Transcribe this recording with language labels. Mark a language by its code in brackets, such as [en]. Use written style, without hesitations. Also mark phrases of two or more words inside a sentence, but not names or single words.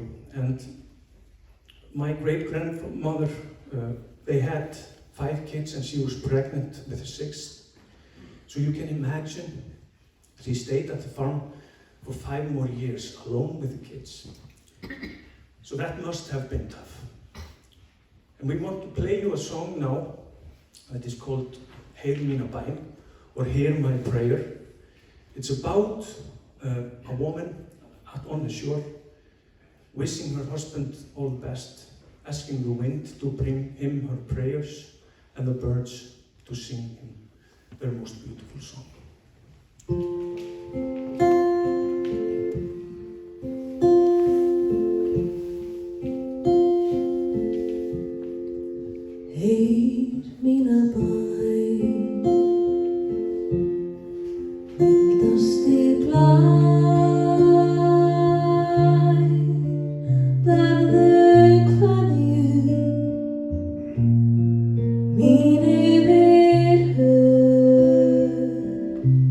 [en] And my great-grandmother, they had 5 kids and she was pregnant with the 6th. So you can imagine, she stayed at the farm for 5 more years alone with the kids. So that must have been tough. And we want to play you a song now that is called Heyr mína bæn, or Hear My Prayer. It's about a woman on the shore, wishing her husband all the best, asking the wind to bring him her prayers, and the birds to sing him their most beautiful song. [is] Heyr mína bæn, mildasti blær, verðu kveðju mín yfir höf.